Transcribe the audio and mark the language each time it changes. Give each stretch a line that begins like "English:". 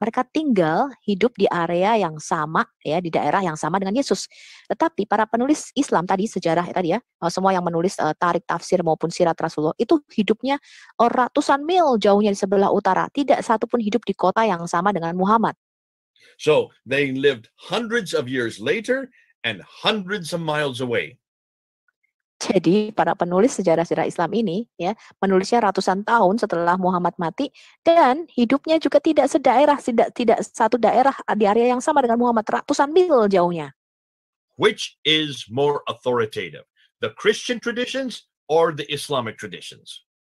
Indonesian: Mereka tinggal hidup di area yang sama ya, di daerah yang sama dengan Yesus. Tetapi para penulis Islam tadi, sejarah tadi ya, semua yang menulis tarik tafsir maupun sirat Rasulullah itu hidupnya ratusan mil jauhnya di sebelah utara. Tidak satu pun hidup di kota yang sama dengan Muhammad.
English: So they lived hundreds of years later and hundreds of miles away.
Indonesian: Jadi para penulis sejarah-sejarah Islam ini ya menulisnya ratusan tahun setelah Muhammad mati dan hidupnya juga tidak sedaerah, tidak satu daerah di area yang sama dengan Muhammad, ratusan mil jauhnya.
English: Which is more authoritative, the Christian traditions or the Islamic traditions?